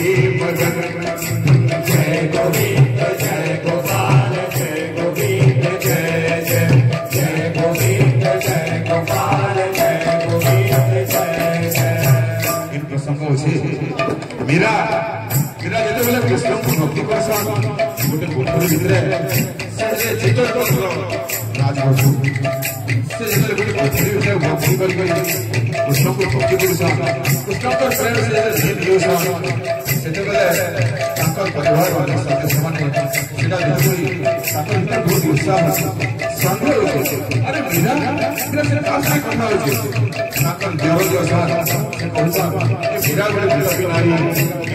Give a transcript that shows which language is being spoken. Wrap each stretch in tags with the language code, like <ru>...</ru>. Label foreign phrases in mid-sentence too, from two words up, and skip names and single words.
<hi>मगन जय गोविंद जय गोपाल जय गोविंद जय जय जय गोविंद जय गोपाल जय गोविंद जय जय इन प्रसंगों</hi> <or>से मीरा मीरा ଯେତେବେଳେ କୃଷ୍ଣଙ୍କୁ ଭକ୍ତି କରସନ୍ ଗୋଟେ କୋଠରୀ ଭିତରେ ସେ ଚିତ୍ର କରୁଥିଲା ରାଜବସୁ ସେ ଯେତେବେଳେ ଗୋଟେ କୋଠରୀ ଭିତରେ ଭକ୍ତି କରି କୃଷ୍ଣଙ୍କୁ ଭକ୍ତି କରୁସନ୍ କୃଷ୍ଣଙ୍କ ପ୍ରେମ ସେ ଯେତେବେଳେ ଦେଉସନ୍ ସେତେବେଳେ ତାଙ୍କର ପରିବାର ସାଥେ ସେମାନେ ସେଟା ଦେଖିକରି ତାଙ୍କ ଭିତରେ ବହୁତ ଉତ୍ସାହ ସନ୍ଦେହ ହେଉଛି ଆରେ मीरा मीरा ସେଟା କାହା ସାଙ୍ଗେ କଥା ହେଉଛି ତାଙ୍କର ଦେବ ଯୋଉ ସାର୍ ସେ କହୁଛନ୍ ଏ मीरा ଗୋଟେ ନାରୀ</or>